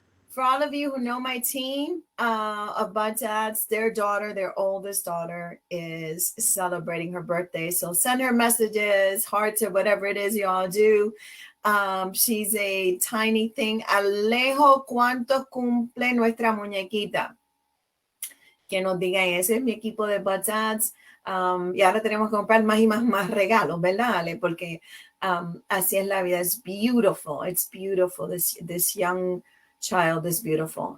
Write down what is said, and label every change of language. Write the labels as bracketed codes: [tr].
[en] For all of you who know my team of Bud Dads, their oldest daughter, is celebrating her birthday. So send her messages, hearts, or whatever it is y'all do. She's a tiny thing. [es] Alejo, ¿cuánto cumple nuestra muñequita? Que nos digan, ese es mi equipo de Bud Dads. Y ahora tenemos que comprar más y más regalos, ¿verdad, Ale? Porque así es la vida. [en] It's beautiful. It's beautiful. This young child is beautiful.